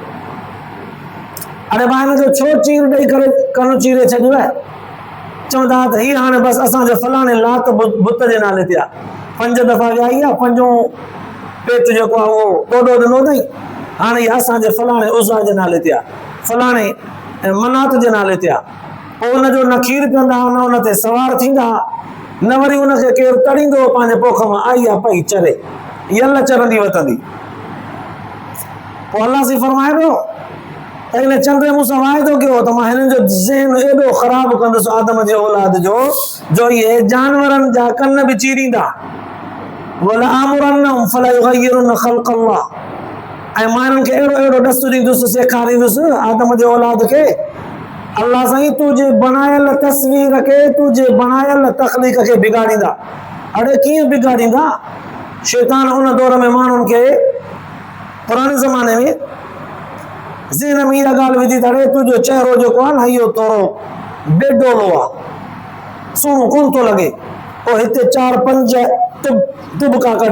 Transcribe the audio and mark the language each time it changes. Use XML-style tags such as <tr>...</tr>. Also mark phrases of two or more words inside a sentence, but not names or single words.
<sd>अरे भाई हिनजो छो चीर ॾेई करे कनु चीरे छॾियो आहे चवंदा त हीअ हाणे बसि असांजे फलाणे लात बुत जे नाले ते आहे 5 दफ़ा वियाई आहे 5 पेट जेको आहे उहो तोॾो ॾिनो अथई हाणे इहा असांजे फलाणे उज़ा जे नाले ते आहे फलाणे मनात जे नाले ते आहे पोइ उनजो न खीर पीअंदा न उन ते सवार थींदा न वरी उनखे केरु तड़ींदो पंहिंजे पोख मां आई आहे पई चरे यल चरंदी वतंदी पोइ अल्लाह से फरमाए पियो त हिन चंड मूंसां वाइदो कयो त मां हिननि जो ज़हन एॾो ख़राबु कंदुसि आदम जे औलाद जो इहे जानवरनि जा कन बि चीरींदा</sd> <ar>ولآمرنهم فليغيرن خلق الله</ar> <sd>ऐं मां हिननि खे अहिड़ो अहिड़ो ॾसु ॾींदुसि सेखारींदुसि आदम जे औलाद खे अल्लाह साईं तुंहिंजे बणायल तस्वीर खे तुंहिंजे बणायल तख़लीक़ खे बिगाड़ींदा अड़े कीअं बिगाड़ींदा शैतान उन दौर में माण्हुनि खे पुराणे ज़माने में ज़हन में इहा ॻाल्हि विधी तड़े तुंहिंजो चहिरो जेको आहे न इहो थोरो बेडोलो आहे, सुहिणो कोन थो लॻे, पोइ हिते 4-5 तुबका कढ।</sd>